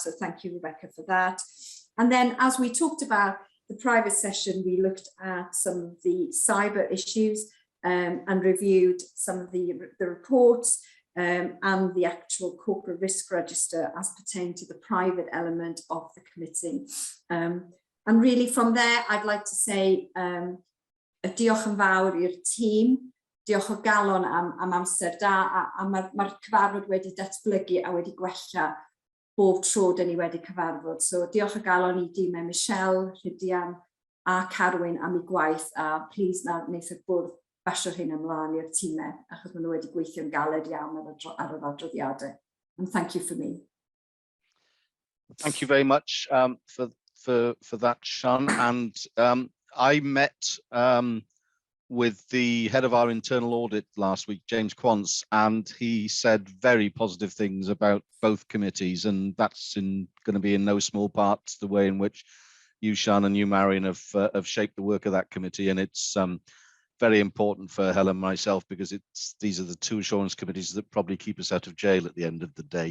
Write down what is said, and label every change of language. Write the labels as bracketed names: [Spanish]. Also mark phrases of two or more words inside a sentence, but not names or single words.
[English] So thank you, Rebecca, for that. And then as we talked about the private session, we looked at some of the cyber issues and reviewed some of the reports and the actual corporate risk register as pertained to the private element of the committee. And really from there, I'd like to say [Welsh] y diolch yn fawr i'r tîm, diolch o galon am amser da, a mae'r cyfarfod wedi datblygu a wedi gwella bob tro dyn ni wedi cyfarfod. So diolch o galon i dîmau Michelle, Rhydian a Carwyn am ei gwaith, a please na wneith y bwrdd basio'r hyn ymlaen i'r tîmau, achos maen nhw wedi gweithio'n galed iawn ar yr adroddiadau. [English] And thank you for me. Thank you very much for that, Sian. And I met with the head of our internal audit last week, James Quance, and he said very positive things about both committees, and that's going to be in no small part the way in which you, Sian, and you, Marion, have shaped the work of that committee, and it's very important for Helen and myself because these are the two assurance committees that probably keep us out of jail at the end of the day.